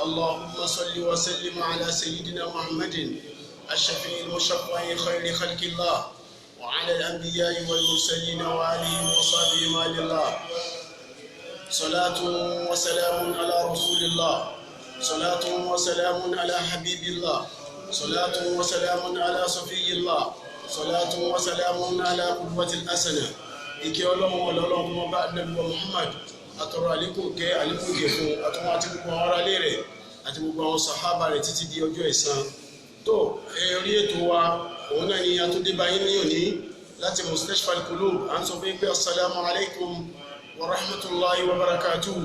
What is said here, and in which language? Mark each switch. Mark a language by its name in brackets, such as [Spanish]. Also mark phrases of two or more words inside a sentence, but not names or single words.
[Arabic] اللهم صل وسلم على سيدنا محمد الشفيع المشفع خير خلق الله وعلى الأنبياء والمرسلين وآله وصحبه وآل الله. صلاة وسلام على رسول الله، صلاة وسلام على حبيب الله، صلاة وسلام على صفي الله، صلاة وسلام على قوة الأسنة. [Yoruba] ìkẹ́ Ọlọ́run ọlọ́run mọ́ bá Ànábì wa Muhammad àtọ̀rọ̀ àlékún kẹ́ àlékún gẹ̀ fún àtọ̀wọ́n àti gbogbo àwọn ará ilé rẹ̀ àti gbogbo àwọn sàhábà rẹ̀ títí di ọjọ́ ẹ̀san. tó orí ètò wa òun náà ni àtúndé báyìí ní òní láti Mustashfa al-Qulub. à ń sọ fún pé [Arabic] السلام عليكم ورحمة الله وبركاته.